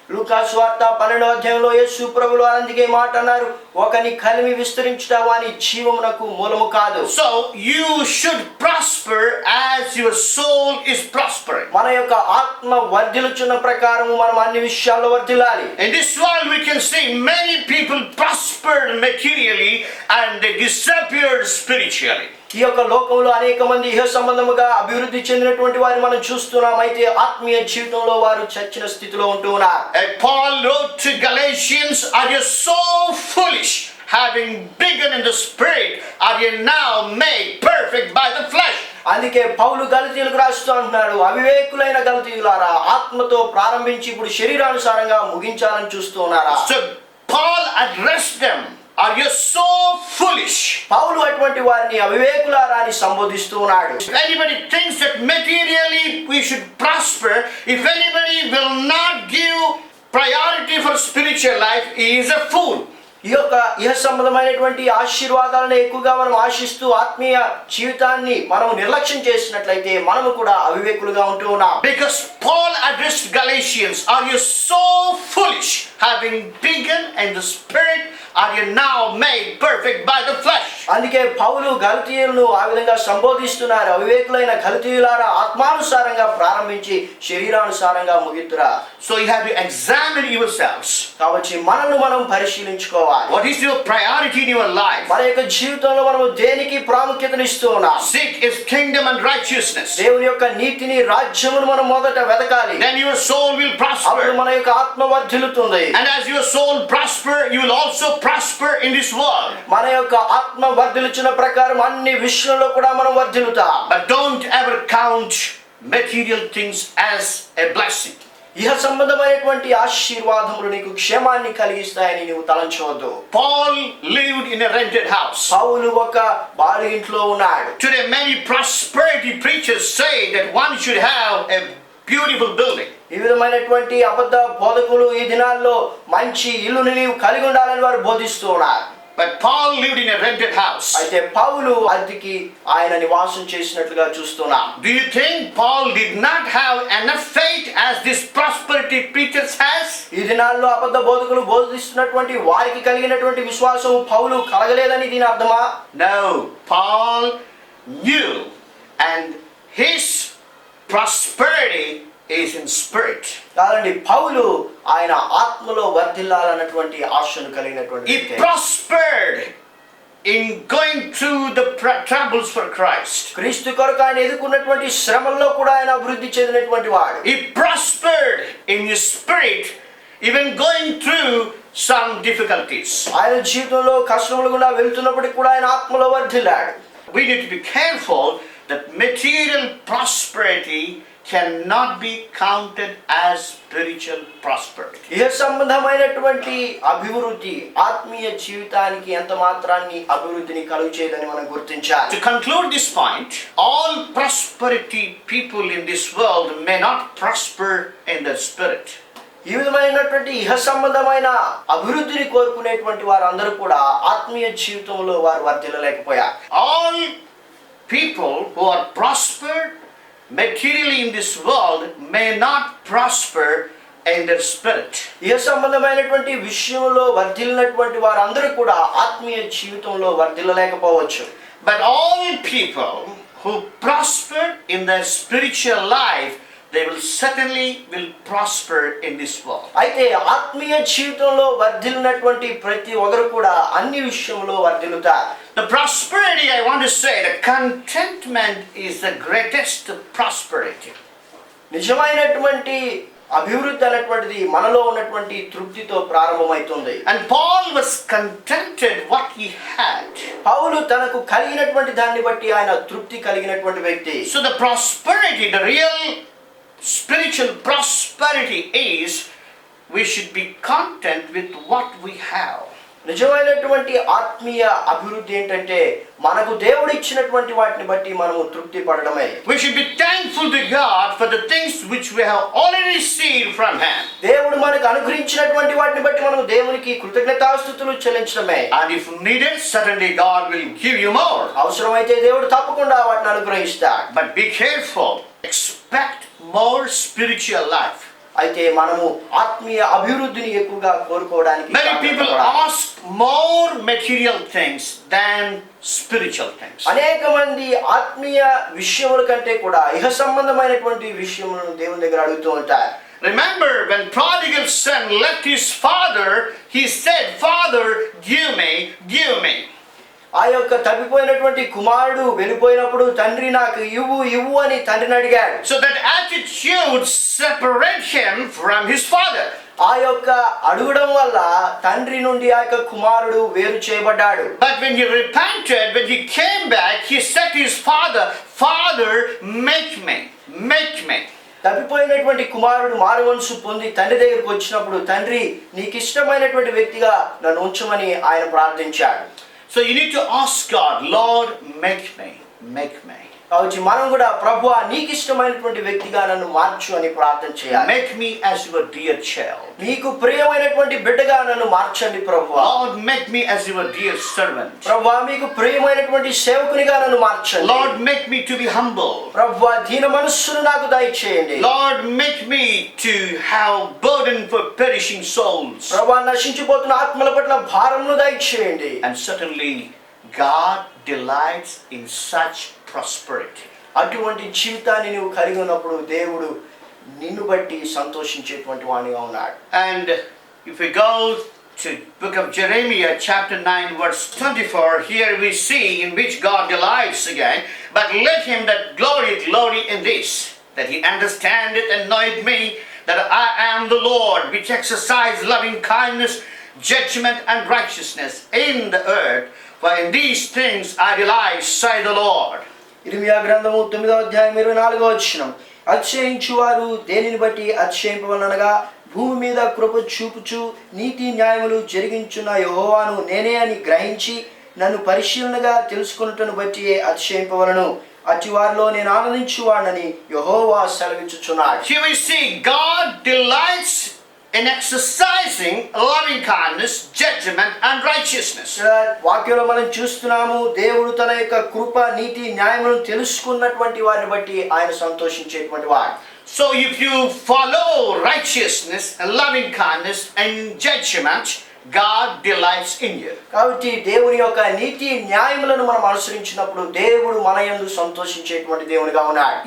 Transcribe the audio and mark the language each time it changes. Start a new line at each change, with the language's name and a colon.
Telugu: లూకా సువార్త 12వ అధ్యాయంలో యేసు ప్రభువు అందుకే మాట అన్నారు, ఒకని కలిమి విస్తరించుట వాని జీవమునకు మూలము కాదు.
English: So you should prosper as your soul is prospering.
Telugu: మన యొక్క ఆత్మ వర్ధిల్లుచున్న ప్రకారం మనం అన్ని విషయాల్లో వర్ధిల్లాలి.
English: In this world we can see many people prospered materially and they disappeared spiritually.
Telugu: ఈ యొక్క లోకంలో అనేక మంది ఇహ సంబంధముగా అభివృద్ధి చెందినటువంటి వారిని మనం చూస్తున్నాం. అయితే ఆత్మీయ జీవితంలో వారు చచ్చిన స్థితిలో ఉంటూ ఉన్నారు.
English: And Paul wrote to Galatians, Are you so foolish? Having begun in the spirit, are you now made perfect by the flesh?
Telugu: అందుకే పౌలు గలతీయులకు రాస్తూ అంటున్నాడు, అవివేకులైన గలతీయులారా, ఆత్మతో ప్రారంభించి ఇప్పుడు శరీరానుసారంగా ముగించాలని చూస్తూ ఉన్నారా.
English: So Paul addressed them. Are you so foolish?
Telugu: పౌలు అటువంటి వారిని అవివేకులారా అని సంబోధిస్తూ ఉన్నాడు.
English: If anybody thinks that materially we should prosper, if anybody will not give priority for spiritual life, he is a fool.
Telugu: ఈ యొక్క ఇహ సంబంధమైనటువంటి ఆశీర్వాదాలను ఎక్కువగా మనం ఆశిస్తూ ఆత్మీయ జీవితాన్ని మనం నిర్లక్ష్యం చేసినట్లయితే మనము కూడా అవివేకులుగా ఉంటూ ఉన్నాం.
English: Because Paul addressed Galatians, Are you so foolish? Having begun in the spirit, are you now made perfect by the flesh?
Telugu: అందుకే పౌలు గలతీయులను ఆ విధంగా సంబోధిస్తున్నారు, అవివేకులైన గలతీయులారా, ఆత్మానుసారంగా ప్రారంభించి శరీరానుసారంగా ముగితురా.
English: So you have to examine yourselves.
Telugu: కాబట్టి మనల్ని మనం పరిశీలించుకోవాలి.
English: What is your priority in your life?
Telugu: మన యొక్క జీవితంలో మనము దేనికి ప్రాముఖ్యతనిస్తూ ఉన్నాం?
English: Seek His kingdom and righteousness.
Telugu: దేవుని యొక్క నీతిని రాజ్యమును మనం మొదట వెతకాలి.
English: Then your soul will prosper.
Telugu: అప్పుడు మన యొక్క ఆత్మ వర్ధిల్లుతుంది.
English: And as your soul prosper, you will also prosper in this world.
Telugu: మన యొక్క ఆత్మ వర్ధిల్లుచున్న ప్రకారం అన్ని విషయంలో కూడా మనం వర్ధిల్లుతాం.
English: But don't ever count material things as a blessing.
Telugu: ఇహ సంబంధమైనటువంటి ఆశీర్వాదములు నీకు క్షేమాన్ని కలిగిస్తాయని నీవు తలంచవద్దు.
English: Paul lived in a rented house.
Telugu: పౌలు ఒక బాడి ఇంట్లో ఉన్నాడు.
English: Today many prosperity preachers say that one should have a beautiful building.
Telugu: ఈ విధమైనటువంటి అబద్ధ బోధకులు ఈ దినాల్లో మంచి ఇల్లుని నీవు కలిగి ఉండాలని వారు బోధిస్తూ ఉన్నారు.
English: But Paul lived in a rented house.
Telugu: అయితే పౌలు అద్దెకి ఆయన నివాసం చేసినట్లుగా చూస్తున్నాం.
English: Do you think Paul did not have enough faith as this prosperity preachers has?
Telugu: ఈ దినాల్లో అబద్ధ బోధకులు బోధిస్తున్నటువంటి వారికి కలిగినటువంటి విశ్వాసం పౌలు కలగలేదని దీని అర్థమా?
English: No. Paul new, and his prosperity is in spirit.
Telugu: కాదండి, పౌలు ఆయన ఆత్మలో వర్ధిల్లాలన్నటువంటి ఆశను కలిగినటువంటి
English: He
Telugu: వ్యక్తి.
English: prospered in going through the troubles for Christ.
Telugu: క్రీస్తు కొరకు ఆయన ఎదుర్కొన్నటువంటి శ్రమల్లో కూడా ఆయన అభివృద్ధి చెందినటువంటి వాడు.
English: He prospered in his spirit, even going through some difficulties.
Telugu: ఆయన జీవితంలో కష్టములు గుండా వెళ్తున్నప్పటికీ కూడా ఆయన ఆత్మలో వర్ధిల్లాడు.
English: We need to be careful that material prosperity cannot be counted as spiritual prosperity.
Telugu: ఇహ సంబంధమైనటువంటి అభివృద్ధి ఆత్మీయ జీవితానికి ఎంత మాత్రాన్ని అభివృద్ధిని కలుగు చేయదని మనం గుర్తించాలి.
English: To conclude this point, all prosperity people in this world may not prosper in the spirit.
Telugu: ఈ విధమైనటువంటి ఇహ సంబంధమైన అభివృద్ధిని కోరుకునేటువంటి వారందరూ కూడా ఆత్మీయ జీవితంలో వారు వర్ధిల్లలేకపోయారు.
English: All people who are prospered materially in this world may not prosper in their spirit.
Telugu: ఇహ సంబంధమైనటువంటి విషయంలో వర్ధిల్లినటువంటి వారందరూ కూడా ఆత్మీయ జీవితంలో వర్ధిల్లలేకపోవచ్చు.
English: But all people who prosper in their spiritual life, they will certainly prosper in this world.
Telugu: అయితే ఆత్మీయ జీవితంలో వర్ధిల్లినటువంటి ప్రతి ఒక్కరు కూడా అన్ని విషయంలో వర్ధిల్లుతారు.
English: The prosperity, I want to say, the contentment is the greatest prosperity.
Telugu: నిజమైనటువంటి అభివృద్ధి అనేటువంటిది మనలో ఉన్నటువంటి తృప్తితో ప్రారంభమవుతుంది.
English: And Paul was contented what he had.
Telugu: పౌలు తనకు కలిగినటువంటి దాన్ని బట్టి ఆయన తృప్తి కలిగినటువంటి వ్యక్తి.
English: So the prosperity, the real spiritual prosperity is we should be content with what we have.
Telugu: నిజమైనటువంటి ఆత్మీయ అభివృద్ధి ఏంటంటే మనకు దేవుడు ఇచ్చినటువంటి వాటిని బట్టి మనము తృప్తి పడడమే.
English: We should be thankful to God for the things which we have already received from Him.
Telugu: దేవుడు మనకు అనుగ్రహించినటువంటి వాటిని బట్టి మనము దేవునికి కృతజ్ఞతాస్తుతులు చెల్లించడమే.
English: And if needed, certainly God will give you more.
Telugu: అవసరమైతే దేవుడు తప్పకుండా వాటిని అనుగ్రహిస్తాడు.
English: But be careful. Expect more spiritual life.
Telugu: అయితే మనము ఆత్మీయ అభివృద్ధిని ఎక్కువగా కోరుకోవడానికి
English: Many people ask more material things than spiritual things.
Telugu: అనేక మంది ఆత్మీయ విషయముల కంటే కూడా ఇహ సంబంధమైనటువంటి విషయములను దేవుని దగ్గర అడుగుతూ ఉంటారు.
English: Remember, when prodigal son left his father, he said, "Father, give me, give me."
Telugu: ఆ యొక్క తప్పిపోయినటువంటి కుమారుడు వెళ్ళిపోయినప్పుడు తండ్రి నాకు ఇవ్వు ఇవ్వు అని తండ్రిని అడిగాడు.
English: So that attitude separate him from his father.
Telugu: ఆ యొక్క అడగడం వల్ల తండ్రి నుండి ఆ యొక్క కుమారుడు వేరు చేయబడ్డాడు.
English: But when he repented, when he came back, he said to his father, "Father, make me, make me."
Telugu: తప్పిపోయినటువంటి కుమారుడు మారుమనసు పొంది తండ్రి దగ్గరికి వచ్చినప్పుడు తండ్రి నీకు ఇష్టమైనటువంటి వ్యక్తిగా నన్ను ఉంచమని ఆయన ప్రార్థించాడు.
English: So you need to ask God, "Lord, make me, make me."
Telugu: కాబట్టి మనం కూడా ప్రభువా నీకు ఇష్టమైనటువంటి వ్యక్తిగా నన్ను మార్చు అని ప్రార్థన చేయాలి.
English: Make me as your dear child.
Telugu: నీకు ప్రియమైనటువంటి బిడ్డగా నన్ను మార్చండి ప్రభువా.
English: Lord, make me as your dear servant.
Telugu: ప్రభువా మీకు ప్రియమైనటువంటి సేవకునిగా నన్ను మార్చండి.
English: Lord, make me to be humble.
Telugu: ప్రభువా దీన మనస్సును నాకు దయచేయండి.
English: Lord, make me to have burden for perishing souls.
Telugu: ప్రభువా నశించిపోతున్న ఆత్మల పట్ల భారమును దయచేయండి.
English: And certainly God delights in such prosperity.
Telugu: అటువంటి జీవితాన్ని నువ్వు కలిగి ఉన్నప్పుడు దేవుడు నిన్ను బట్టి సంతోషించేటువంటి వానిగా ఉన్నాడు.
English: And if we go to book of Jeremiah chapter 9 verse 24, here we see in which God delights again. But let him that glory in this, that he understandeth and knoweth me, that I am the Lord, which exercise loving kindness, judgment and righteousness in the earth. For in these things I delight, say the Lord.
Telugu: ఇర్మియా గ్రంథము 9వ అధ్యాయం 24వ వచనం. అతిశయించువారు దేనిని బట్టి అతిశయింపవలనగా భూమి మీద కృప చూపుచు నీతి న్యాయములు జరిగించున్న యెహోవాను నేనే అని గ్రహించి నన్ను పరిశీలనగా తెలుసుకొనుటను బట్టి అతిశయింపవలను. అట్టి వారిలో నేను ఆనందించువాడని యెహోవా సెలవిచ్చుచున్నాడు.
English: Here we see God delights in exercising loving kindness, judgment and righteousness.
Telugu: వాక్యంలో మనం చూస్తున్నాము దేవుడు తన యొక్క కృప నీతి న్యాయములను తెలుసుకున్నటువంటి వారిని బట్టి ఆయన సంతోషించేటువంటి వాడు.
English: So if you follow righteousness and loving kindness and judgment, God delights in you.
Telugu: కాబట్టి దేవుని యొక్క నీతి న్యాయములను మనం అనుసరించినప్పుడు దేవుడు మన యందు సంతోషించేటువంటి దేవునిగా ఉన్నాడు.